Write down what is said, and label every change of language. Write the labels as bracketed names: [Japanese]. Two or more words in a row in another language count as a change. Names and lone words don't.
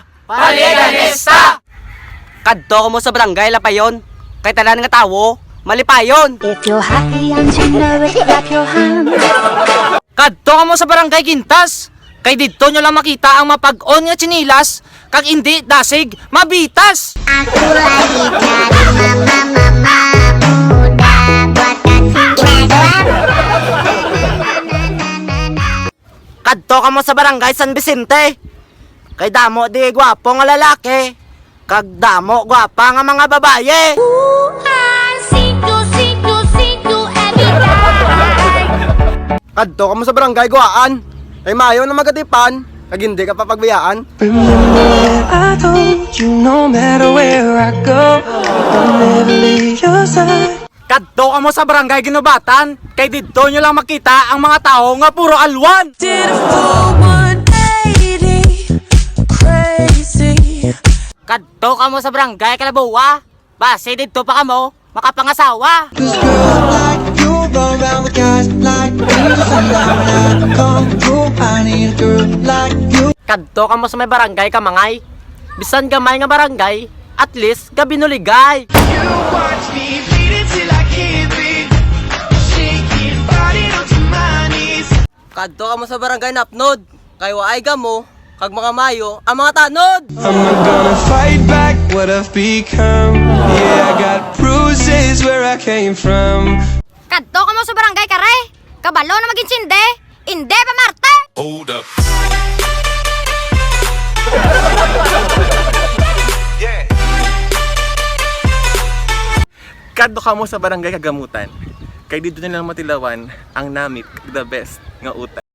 [Hiligaynon] Paliganista! Kadto ko mo sa barangay lapayon. Kay tanan nga tawo, malipayon. [English] If you're happy and you know it, clap your hands. [Hiligaynon] Kadto ka mo sa barangay Gintas. Kay dito nyo lang makita ang mapag-on nga chinilas. Kag hindi dasig, mabitas. Ako ay ikaw, mama muda, buat kasing ginagawa. Kadto ka mo sa barangay San Vicente. Kay damo di gwapo nga lalaki. Kag damo gwapa nga mga babaye. Kadto ka mo sa barangay Guaan. Kay mayo na magatipan, kag hindi ka papagbiyaan. [English] Remember I told you no matter where I go, I'll never leave your side. [Hiligaynon] Kadto ka mo sa barangay Ginubatan. Kay dito nyo lang makita ang mga tao nga puro alwan. [English] Did a full 180, crazy. [Hiligaynon] Kadto ka mo sa barangay Kalabuwa. Base dito pa kamo makapangasawa. [English] Cause girls like you run around with guys like me. When I come through, I need a girl like you. [Hiligaynon] Kadto ka mo sa may barangay Kamangay. Bisan gamay nga barangay, [English] at least [Hiligaynon] gabi nuligay. Kadto ka mo sa barangay Napnod. Kay waay gamo, kag mga mayo, ang mga tanod. [English] I'm not gonna fight back what I've become. Yeah, I got bruises where I came from. [Hiligaynon] Kadto ka mo sa barangay Kare. Kabalo na maging sinde. Inde pa Marte. [English] Hold up. [Hiligaynon] Kadto ka mo sa barangay Kagamutan. Kay dito na lang matilawan ang namit [English] the best [Hiligaynon] nga utan.